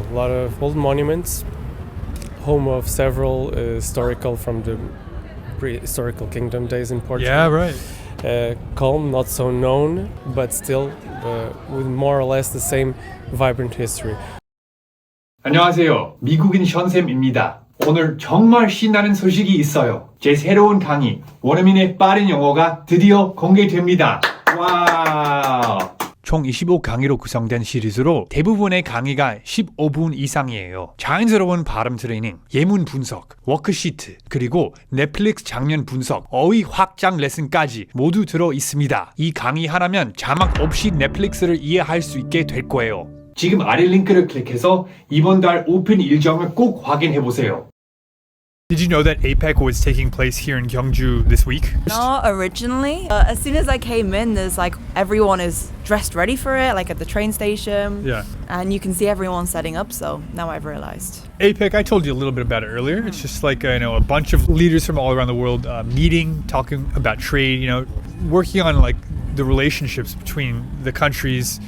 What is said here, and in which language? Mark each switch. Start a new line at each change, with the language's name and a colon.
English: A lot of old monuments, home of several historical from the prehistorical kingdom days in Portugal. Yeah, right. Calm, not so known, but still with more or less the same vibrant history.
Korean: 안녕하세요. 미국인 션쌤입니다. 오늘 정말 신나는 소식이 있어요. 제 새로운 강의, 원어민의 빠른 영어가 드디어 공개됩니다. 와우! 총 25강의로 구성된 시리즈로 대부분의 강의가 15분 이상이에요. 자연스러운 발음 트레이닝, 예문 분석, 워크시트, 그리고 넷플릭스 장면 분석, 어휘 확장 레슨까지 모두 들어 있습니다. 이 강의 하나면 자막 없이 넷플릭스를 이해할 수 있게 될 거예요. 지금 아래 링크를 클릭해서 이번 달 오픈 일정을 꼭 확인해 보세요.
English: Did you know that APEC was taking place here in Gyeongju this week? No, originally. As soon as I came in, there's like everyone is dressed ready for it, like at the train station. Yeah. And you can see everyone setting up, so now I've realized. APEC, I told you a little bit about it earlier. It's just like, a bunch of leaders from all around the world meeting, talking about trade, working on like the relationships between the countries.